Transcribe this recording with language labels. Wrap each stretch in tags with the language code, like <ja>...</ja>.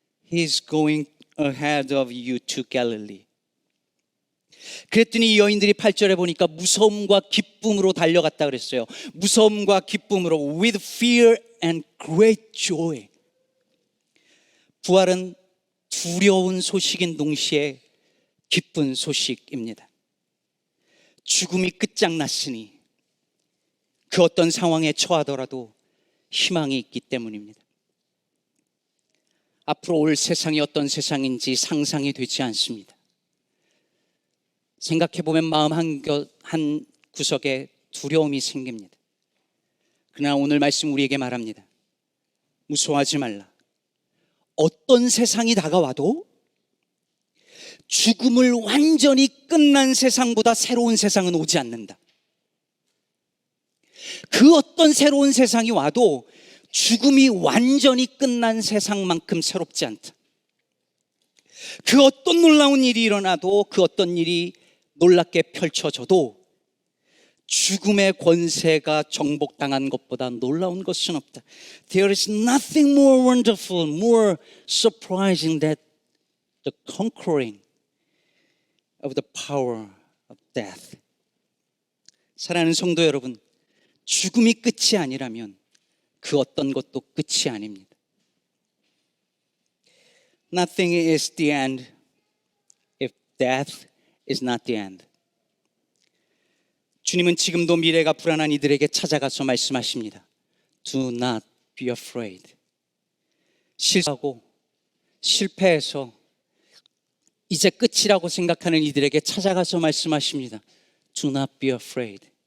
<en>He's going ahead of you to Galilee.</en> <ko>그랬더니 이 여인들이 8절에 보니까 무서움과 기쁨으로 달려갔다 그랬어요. 무서움과 기쁨으로</ko> <en>with fear and great joy.</en> <ko>부활은 두려운 소식인 동시에 기쁜 소식입니다. 죽음이 끝장났으니 그 어떤 상황에 처하더라도 희망이 있기 때문입니다. 앞으로 올 세상이 어떤 세상인지 상상이 되지 않습니다. 생각해보면 마음 한 구석에 두려움이 생깁니다. 그러나 오늘 말씀 우리에게 말합니다. 무서워하지 말라. 어떤 세상이 다가와도 죽음을 완전히 끝난 세상보다 새로운 세상은 오지 않는다. 그 어떤 새로운 세상이 와도 죽음이 완전히 끝난 세상만큼 새롭지 않다. 그 어떤 놀라운 일이 일어나도 그 어떤 일이 놀랍게 펼쳐져도 죽음의 권세가 정복당한 것보다 놀라운 것은 없다.</ko> <en>There is nothing more wonderful, more surprising than the conquering of the power of death.</en> <ko>사랑하는 성도 여러분, 죽음이 끝이 아니라면 그 어떤 것도 끝이 아닙니다.</ko> <en>Nothing is the end if death is not the end.</en> <ko>주님은 지금도 미래가 불안한 이들에게 찾아가서 말씀하십니다.</ko> <en>Do not be afraid.</en> <ko>실수하고 실패해서 이제 끝이라고 생각하는 이들에게 찾아가서 말씀하십니다.</ko> <en>Do not be afraid.</en>